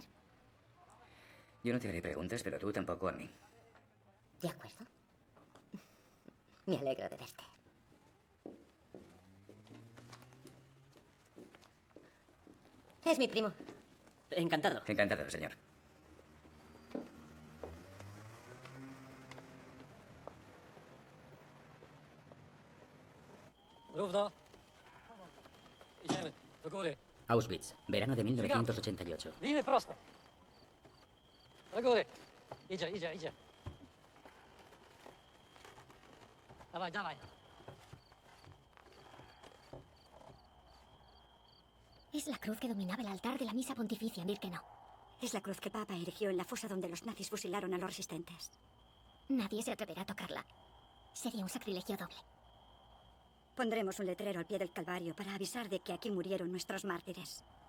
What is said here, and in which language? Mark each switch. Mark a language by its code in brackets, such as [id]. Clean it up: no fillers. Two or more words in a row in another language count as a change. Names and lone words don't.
[es] Yo no te haré preguntas, pero tú tampoco a mí. De acuerdo. Me alegro de verte. Es mi primo. Encantado. Encantado, señor. [pl] Równo. Idziemy, do góry. [es] Auschwitz, verano de 1988. [pl] Liny prosto. Do góry. Idzie. Dawaj. [es] Es la cruz que dominaba el altar de la misa pontificia en Birkenau. Es la cruz que Papa erigió en la fosa donde los nazis fusilaron a los resistentes. Nadie se atreverá a tocarla. Sería un sacrilegio doble. Pondremos un letrero al pie del Calvario para avisar de que aquí murieron nuestros mártires.